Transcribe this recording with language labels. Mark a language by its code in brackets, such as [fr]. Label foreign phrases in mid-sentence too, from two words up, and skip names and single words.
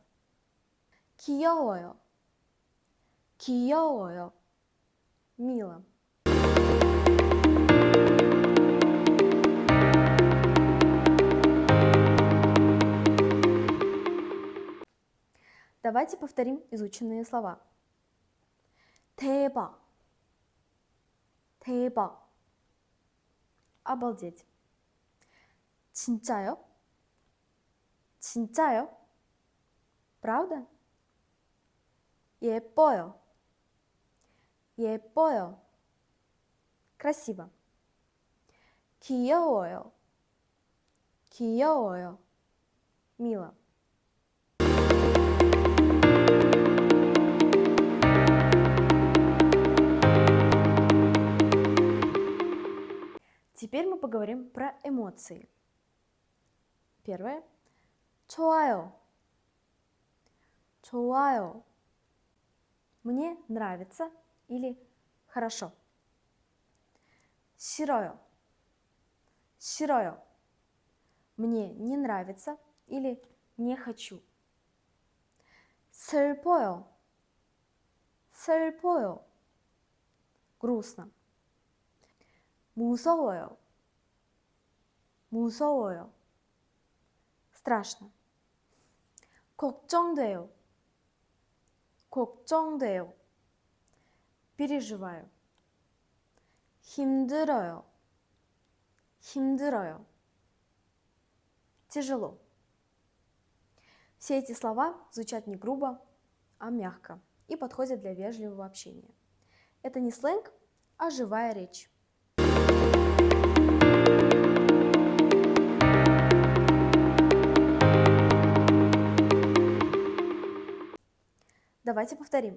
[ko] 귀여워요. 귀여워요. [ru] Мило. Давайте повторим изученные слова. [ko] 대박. 대박. [ru] Обалдеть. 진짜요? [ko] 진짜요? правда? 예뻐요. 예뻐요. [ru] красиво. 귀여워요. [ko] 귀여워요. [ru] мило. Теперь мы поговорим про эмоции. Первое. [ko] 좋아요. 좋아요. [ru] Мне нравится или хорошо. [ko] 싫어요. 싫어요. [ru] Мне не нравится или не хочу. [ko] 슬퍼요. 슬퍼요. [ru] грустно. 무서워요. [ko] 무서워요. страшно. 걱정돼요. 걱정돼요. [ru] переживаю. 힘들어요. [ko] 힘들어요. [ru] тяжело. Все эти слова звучат не грубо, а мягко и подходят для вежливого общения. Это не сленг, а живая речь. Давайте повторим.